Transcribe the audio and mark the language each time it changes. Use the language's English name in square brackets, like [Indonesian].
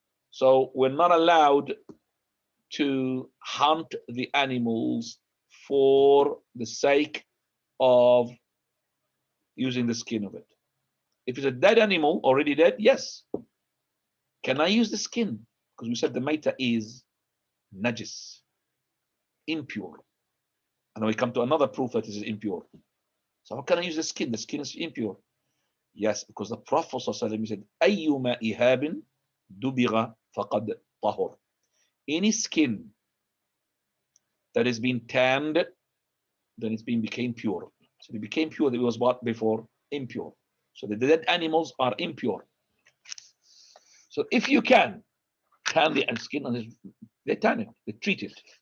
[English] So we're not allowed to hunt the animals for the sake of using the skin of it. If it's a dead animal, already dead, yes. Can I use the skin? Because we said the maita is najis, impure. And then we come to another proof that it is impure. So how can I use the skin? The skin is impure. Yes, because the Prophet ﷺ said, [Arabic] أَيُّمَا إِهَابٍ دُبِغَ فَقَدْ طَهُرْ. [English] Any skin that has been tanned, then it's became pure. So it became pure. It was what before? Impure. So the dead animals are impure. So if you can tan the skin, and they tan it, they treat it.